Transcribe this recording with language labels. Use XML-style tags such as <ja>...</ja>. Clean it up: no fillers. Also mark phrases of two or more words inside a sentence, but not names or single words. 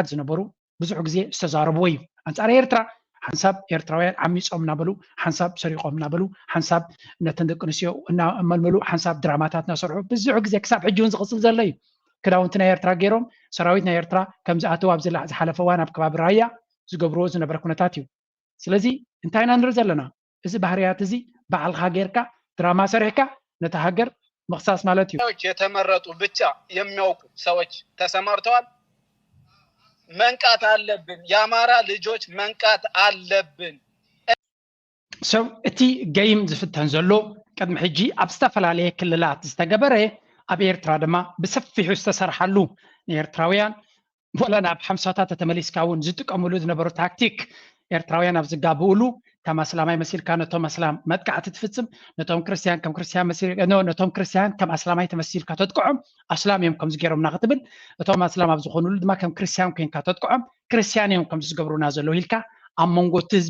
<ti>ዝነበሩ ብዙሕ ግዜ ዝተዛረብዎ እዩ አንጻር ኤርትራ ሓንሳብ ኤርትራውያን ዓሚፆም እናበሉ ሓንሳብ ሰሪቆም እናበሉ ሓንሳብ ነተን ደቂ ኣንስትዮ እናመልመሉ ሓንሳብ ድራማታት እናሰርሑ ብዙሕ ግዜ ክሳብ ሕጂ እውን ዝቕፅል ዘሎ እዩ ክዳውንቲ ናይ ኤርትራ ገይሮም ሰራዊት ናይ ኤርትራ ከም ዝኣተው ኣብ ዝሓለፈ እዋን ኣብ ከባቢ ራያ ዝገብርዎ ዝነበረ ኩነታት እዩ ስለዚ እንታይ ኢና ንርኢ ዘለና እዚ ባህርያት እዚ በዓልካ ጌርካ ድራማ ሰሪሕካ ነታ ሃገር መክሳስ ማለት እዩ</ti> <am>የተመረጡ ብቻ የሚያውቁ ሰዎች ተሰማርተዋል መንቃት አለብን የአማራ ልጆች መንቃት አለብን</am> <ti>ሰው እቲ ገይም ዝፍተን ዘሎ ቅድሚ ሕጂ ኣብ ዝተፈላለየ ክልላት ዝተገበረ ኣብ ኤርትራ ድማ ብሰፊሑ ዝተሰርሓሉ ንኤርትራውያን ወላ ናብ ሓምሳታት ተመሊስካ እውን ዝጥቀምሉ ዝነበሩ ታክቲክ ኤርትራውያን ኣብ ዝጋብኡሉ ከም ኣስላማይ መሲልካ ነቶም ኣስላም መጥቃዕቲ ትፍፅም ነቶም ክርስቲያን ከም ክርስቲያን መሲልካ ነቶም ክርስቲያን ከም ኣስላማይ ተመሲልካ ተጥቅዖም ኣስላም እዮም ከም ዝገይሮምና ክትብል እቶም ኣስላም ኣብ ዝኾኑሉ ድማ ከም ክርስቲያን ኮይንካ ተጥቅዖም ክርስቲያን እዮም ከም ዝገብሩና ዘሎ ኢልካ ኣብ መንጎ እቲ ህዝቢ</ti>